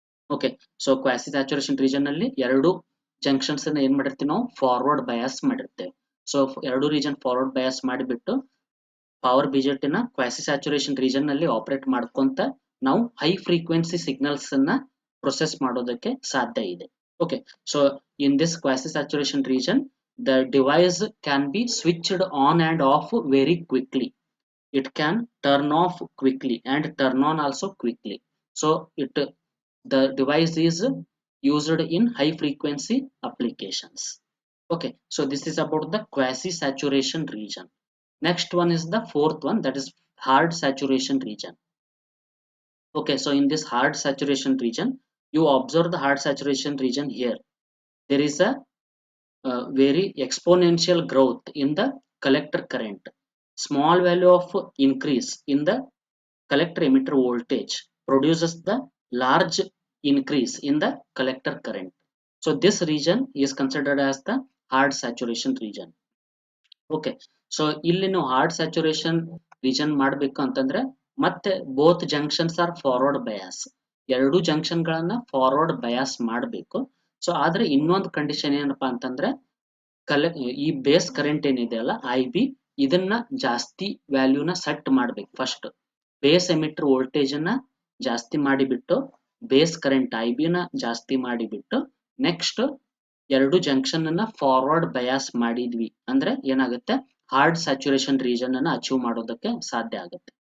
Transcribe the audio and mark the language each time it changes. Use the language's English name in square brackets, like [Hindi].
[Kannada] Okay, so quasi saturation region ನಲ್ಲಿ ಎರಡು junctions ಅನ್ನ ಏನ್ ಮಾಡಿರ್ತೀವಿ ನಾವು ಫಾರ್ವರ್ಡ್ ಬಯಾಸ್ ಮಾಡಿರ್ತೇವೆ. ಸೊ ಎರಡು ರೀಜನ್ ಫಾರ್ವರ್ಡ್ ಬಯಾಸ್ ಮಾಡಿಬಿಟ್ಟು ಪವರ್ ಬಿಜೆಟಿ ನ ಕ್ವಾಸಿ ಸ್ಯಾಚುರೇಷನ್ ರೀಜನ್ ನಲ್ಲಿ ಆಪರೇಟ್ ಮಾಡ್ಕೊಂತ ನಾವು ಹೈ ಫ್ರೀಕ್ವೆನ್ಸಿ ಸಿಗ್ನಲ್ಸ್ ಅನ್ನ ಪ್ರೊಸೆಸ್ ಮಾಡೋದಕ್ಕೆ ಸಾಧ್ಯ ಇದೆ. [English] Okay, so in this quasi saturation region the device can be switched on and off very quickly. It can turn off quickly and turn on also quickly. So the device is used in high frequency applications. Okay, so this is about the quasi saturation region. Next one is the fourth one, that is hard saturation region. Okay, so in this hard saturation region you observe the hard saturation region here. There is a very exponential growth in the collector current. Small value of increase in the collector emitter voltage produces the large increase in the collector current. So this region is considered as the hard saturation region. Okay, so [Kannada] ಇಲ್ಲಿ ನಾವು [English] hard saturation region [Kannada] ಮಾಡಬೇಕು ಅಂತಂದ್ರೆ ಮತ್ತೆ [English] both junctions are forward bias. [Kannada] ಎರಡು junction ಗಳನ್ನ forward bias ಮಾಡಬೇಕು. So ಆದ್ರೆ ಇನ್ನೊಂದು ಕಂಡೀಷನ್ ಏನಪ್ಪಾ ಅಂತಂದ್ರೆ ಈ ಬೇಸ್ ಕರೆಂಟ್ ಏನಿದೆ ಅಲ್ಲ ಐಬಿ ಇದನ್ನ ಜಾಸ್ತಿ ವ್ಯಾಲ್ಯೂನ ಸೆಟ್ ಮಾಡ್ಬೇಕು. ಫಸ್ಟ್ ಬೇಸ್ ಎಮಿಟರ್ ವೋಲ್ಟೇಜ್ ಅನ್ನ ಜಾಸ್ತಿ ಮಾಡಿಬಿಟ್ಟು ಬೇಸ್ ಕರೆಂಟ್ ಐಬಿ ನ ಜಾಸ್ತಿ ಮಾಡಿಬಿಟ್ಟು ನೆಕ್ಸ್ಟ್ ಎರಡು ಜಂಕ್ಷನ್ ಅನ್ನ ಫಾರ್ವರ್ಡ್ ಬಯಾಸ್ ಮಾಡಿದ್ವಿ ಅಂದ್ರೆ ಏನಾಗುತ್ತೆ, ಹಾರ್ಡ್ ಸ್ಯಾಚುರೇಷನ್ ರೀಜನ್ ಅನ್ನ ಅಚೀವ್ ಮಾಡೋದಕ್ಕೆ ಸಾಧ್ಯ ಆಗುತ್ತೆ.